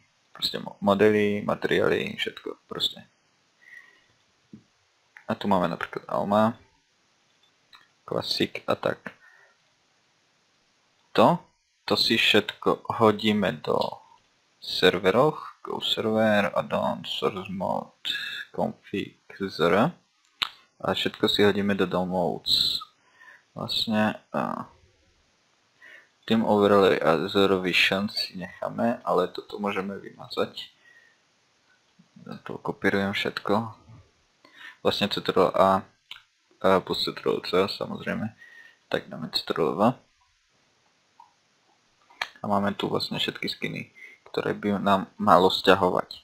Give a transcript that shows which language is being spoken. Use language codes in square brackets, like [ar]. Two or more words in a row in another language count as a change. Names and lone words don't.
[sk] Proste modely, materiály, všetko proste. A tu máme napríklad Alma, Classic a tak. To si všetko hodíme do serverov, [en] Go server, add-on, source mode, config, zr. [sk] A všetko si hodíme do downloads. Vlastne Team overlay a zero vision si necháme, ale toto môžeme vymazať. To kopírujem všetko. Vlastne Ctrl A plus Ctrl C samozrejme. Tak dáme Ctrl V. A máme tu vlastne všetky skiny, ktoré by nám malo sťahovať.